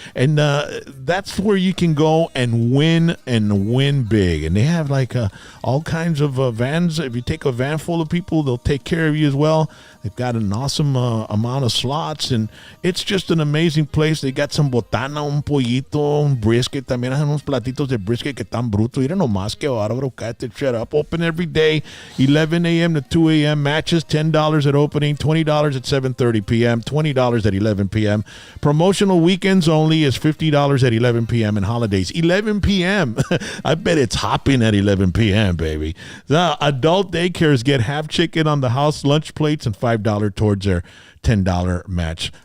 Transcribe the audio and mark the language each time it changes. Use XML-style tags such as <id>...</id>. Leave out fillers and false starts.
<en>And that's where you can go and win big. And they have like all kinds of vans. If you take a van full of people, they'll take care of you as well. They've got an awesome amount of slots, and it's just an amazing place. They got some botana,</en> <es>un pollito, un brisket. También hacen unos platitos de brisket que están brutos. Mira nomás que bárbaro. Cállate,</es> <en>shut up. Open every day, 11 a.m. to 2 a.m. Matches $10 at opening, $20 at 7:30 p.m., $20 at 11 p.m. Promotional weekends only is $50 at 11 p.m. and holidays. 11 p.m. I bet it's hopping at 11 p.m., baby. The adult daycares get half chicken on the house lunch plates and $5 towards their $10 match.</en>